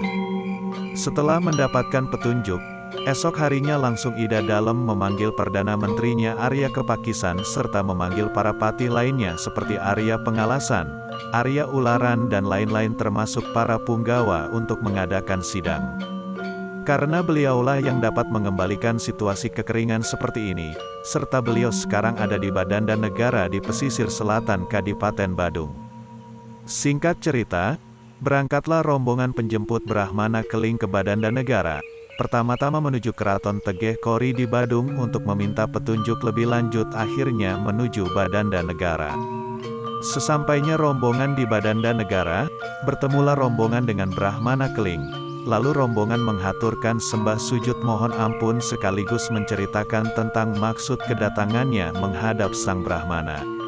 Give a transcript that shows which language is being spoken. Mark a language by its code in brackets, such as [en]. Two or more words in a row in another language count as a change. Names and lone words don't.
[id] Setelah mendapatkan petunjuk, esok harinya langsung Ida Dalem memanggil Perdana Menterinya Arya Kepakisan serta memanggil para patih lainnya seperti Arya Pengalasan, Arya Ularan dan lain-lain termasuk para punggawa untuk mengadakan sidang. Karena beliaulah yang dapat mengembalikan situasi kekeringan seperti ini, serta beliau sekarang ada di Badanda Negara di pesisir selatan Kadipaten Badung. Singkat cerita, berangkatlah rombongan penjemput Brahmana Keling ke Badanda Negara, pertama-tama menuju Keraton Tegeh Kori di Badung untuk meminta petunjuk lebih lanjut, akhirnya menuju Badanda Negara. Sesampainya rombongan di Badanda Negara, bertemulah rombongan dengan Brahmana Keling. Lalu rombongan menghaturkan sembah sujud mohon ampun sekaligus menceritakan tentang maksud kedatangannya menghadap Sang Brahmana.